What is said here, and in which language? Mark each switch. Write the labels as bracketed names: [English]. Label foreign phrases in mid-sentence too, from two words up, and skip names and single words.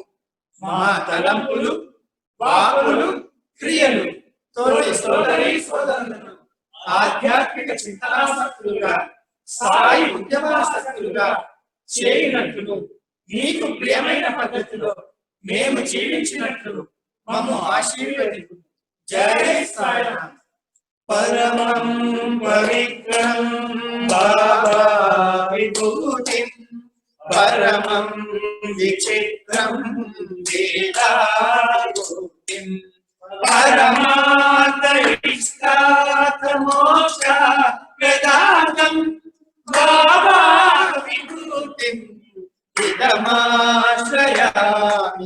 [Telugu] మా తలంపులు, వాక్కులు, క్రియలు తోటి సోదరీ సోదరులను ఆధ్యాత్మిక చింతనాసక్తులుగా, సాయి ఉద్యమాసక్తులుగా చేయనట్లు మీకు ప్రియమైన పద్ధతిలో మేము జీవించినట్లు మమ్ము ఆశీర్వదించు. జై సాయిరామ్. [Sanskrit] परमं पवित्रं बाबा विभूतिं परमं विचित्रं वेदाभूतिं परमार्थइष्टार्थमोक्षप्रदातं बाबा विभूतिं इदमाश्रयामि।